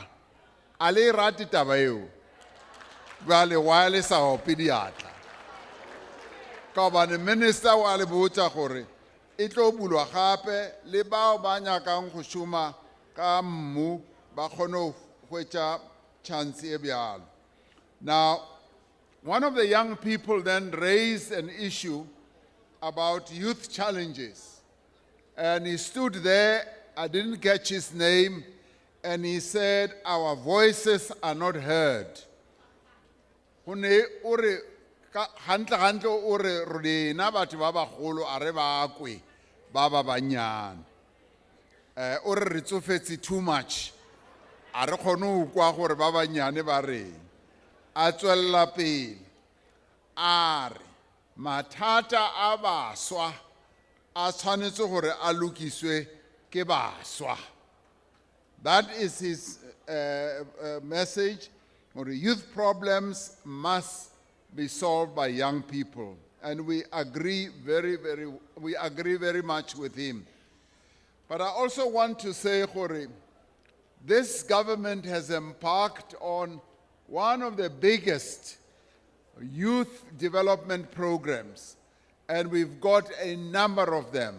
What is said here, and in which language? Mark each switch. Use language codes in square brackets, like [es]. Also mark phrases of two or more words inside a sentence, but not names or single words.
[nso] A le rate taba eo jwale wa le sa ope diatla ka gobane minister wa le botsa gore e tlo bulwa gape le bao ba nyakang go šoma ka mmu ba kgone go hwetša chance e bjalo. [en] Now, One of the young people then raised an issue about youth challenges. And he stood there, I didn't catch his name, and he said, our voices are not heard. [st] Hantle ore rena batho ba bagolo a re ba kwe ba ba banyane. Ore re tsofetse [en] too much. [st] A re kgone ho kwa gore ba banyane ba reng. A tswella pele. A re mathata a baswa a tshwanetse gore a lokiswe ke baswa. [en] That is his message. Or youth problems must be solved by young people, and we agree very much with him. But I also want to say, Hori, this government has embarked on one of the biggest youth development programs, and we've got a number of them.